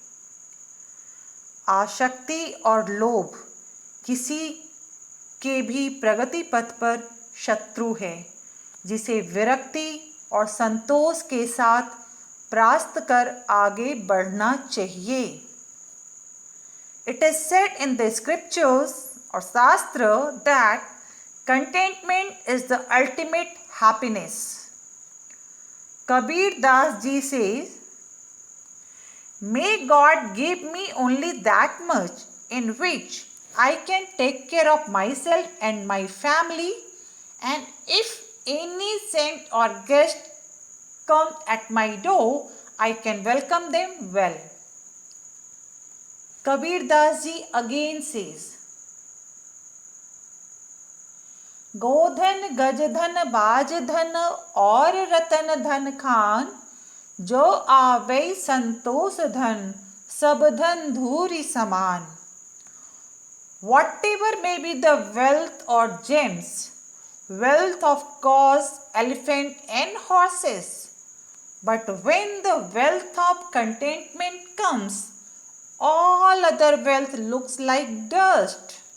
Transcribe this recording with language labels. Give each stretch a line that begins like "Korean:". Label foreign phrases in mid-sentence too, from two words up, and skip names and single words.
Hindi: आसक्ति और लोभ किसी के भी प्रगति पथ पर शत्रु है, जिसे विरक्ति और संतोष के साथ परास्त कर आगे बढ़ना चाहिए।
English: It is said in the scriptures or शास्त्र that contentment is the ultimate happiness. Kabir Das ji says, may God give me only that much in which I can take care of myself and my family, and if any saint or guest comes at my door, I can welcome them well. Kabir Das ji again says,
Hindi: गोधन गजधन बाजधन और रतन धन खान, जो आवे संतोष धन सब धन धूरी समान.
English: Whatever may be the wealth or gems, wealth of course, elephant and horses, but when the wealth of contentment comes, all other wealth looks like dust.